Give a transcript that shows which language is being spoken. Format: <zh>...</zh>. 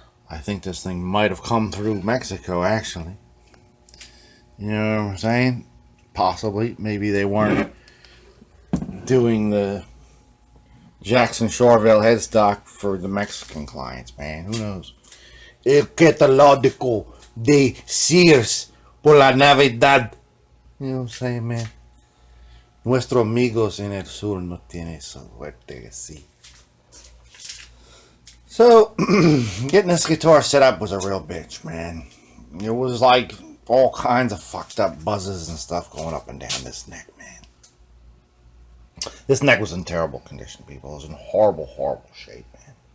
<en>I think this thing might have come through Mexico, actually. You know what I'm saying? Possibly. Maybe they weren't doing the Jackson Charvel headstock for the Mexican clients, man. Who knows?</en> <es>El catalógico de Sears por la Navidad.</es> <en>You know what I'm saying, man?</en> <es>Nuestros amigos en el sur no tienen suerte así.</es> <en>So, getting this guitar set up was a real bitch, man. It was like all kinds of fucked up buzzes and stuff going up and down this neck, man. This neck was in terrible condition, people. It was in horrible, horrible shape, man.</en>